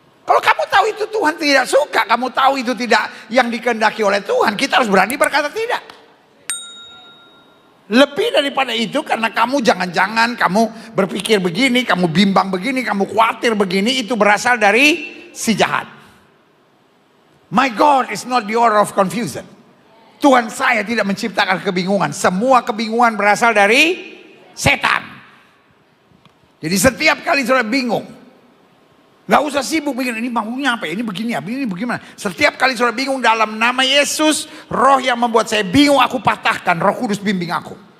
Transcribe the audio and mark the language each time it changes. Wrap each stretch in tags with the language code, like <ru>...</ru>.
<id>Kalau kamu tahu itu Tuhan tidak suka, kamu tahu itu tidak yang dikehendaki oleh Tuhan, kita harus berani berkata tidak. Lebih daripada itu, karena kamu jangan-jangan kamu berpikir begini, kamu bimbang begini, kamu khawatir begini, itu berasal dari si jahat.</id> <en>My God is not the author of confusion.</en> <id>Tuhan saya tidak menciptakan kebingungan. Semua kebingungan berasal dari setan. Jadi setiap kali saudara bingung, gak usah sibuk mikir ini maunya apa ya, ini begini ya, ini bagaimana. Setiap kali saudara bingung, dalam nama Yesus, roh yang membuat saya bingung aku patahkan, Roh Kudus bimbing aku.</id>